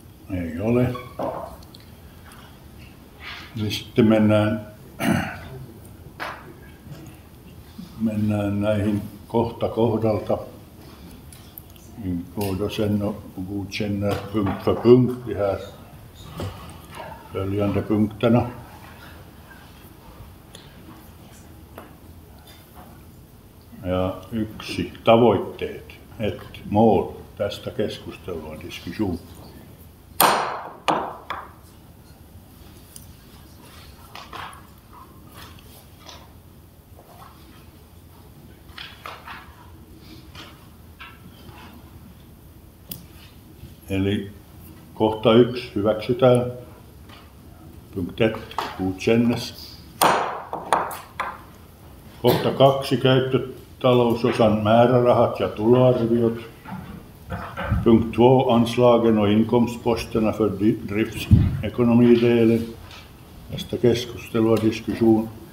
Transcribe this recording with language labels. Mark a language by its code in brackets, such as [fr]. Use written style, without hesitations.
[fi] Ei ole. Niin sitten mennään näihin kohta kohdalta. [sv] Vi går då sen och godkänner punkt för punkt de här följande punkterna. [fi] Ja 1. Tavoitteet. 1. Mål. Tästä keskustelua, diskussion. Eli kohta 1 hyväksytään. [sv] Punkt 1 godkännes. [fi] Kohta 2 käyttötalousosan määrärahat ja tuloarviot. [sv] Punkt 2 anslagen och inkomstposterna för driftsekonomidelen. [fi] Tästä keskustelua, diskussion.